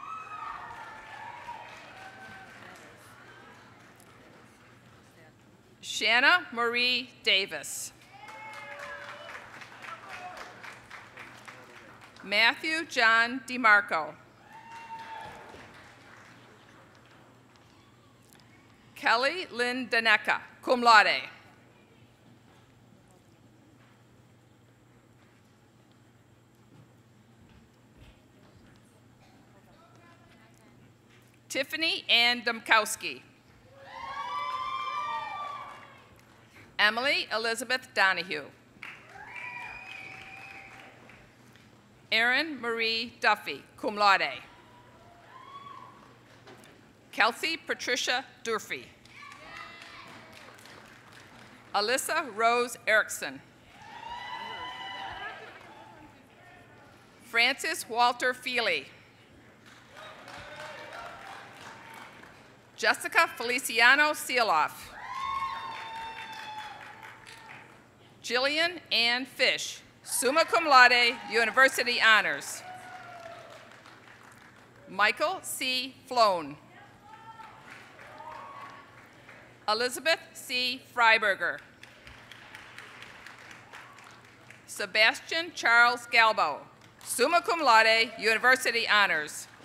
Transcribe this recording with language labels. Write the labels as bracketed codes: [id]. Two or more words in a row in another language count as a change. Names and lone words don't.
[en] Shanna Marie Davis. Matthew John DeMarco. Kelly Lynn Daneka, [la] cum laude. [en] Tiffany Ann Domkowski. Emily Elizabeth Donahue. Erin Marie Duffy, [la] cum laude. [en] Kelsey Patricia Durfee. Alyssa Rose Erickson. Francis Walter Feely. Jessica Feliciano Seeloff. Jillian Ann Fish, [la] summa cum laude, [en] university honors. Michael C. Floan. Elizabeth C. Freiberger. Sebastian Charles Galbo, [la] summa cum laude, [en] university honors.